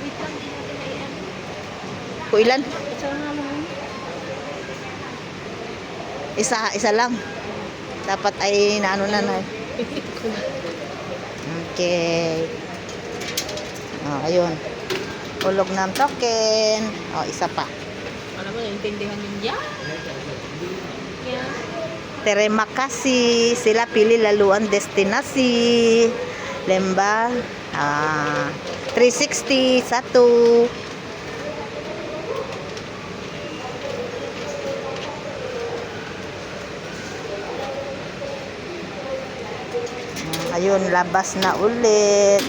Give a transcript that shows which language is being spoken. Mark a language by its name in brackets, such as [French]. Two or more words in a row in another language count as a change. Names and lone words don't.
[Filipino] Ilan? Isa lang. Dapat ay naano na. Okay. Ayun. Hulog ng token. Isa pa. Alam mo, naintindihan yun yan. [Malay] Terima kasih. Sila pilih laluan destinasi Lemba 360 1. [Filipino] Ayun, labas na ulit.